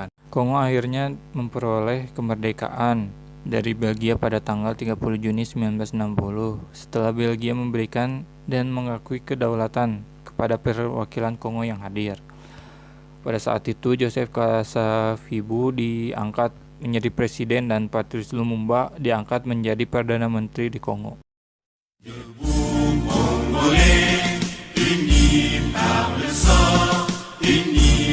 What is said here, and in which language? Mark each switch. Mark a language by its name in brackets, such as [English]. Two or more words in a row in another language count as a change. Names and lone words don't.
[Indonesian] Kongo akhirnya memperoleh kemerdekaan dari Belgia pada tanggal 30 Juni 1960 setelah Belgia memberikan dan mengakui kedaulatan kepada perwakilan Kongo yang hadir. Pada saat itu Joseph Kasavubu diangkat menjadi presiden dan Patrice Lumumba diangkat menjadi perdana menteri di Kongo. [French] Debout Congolais, unis par le sang, unis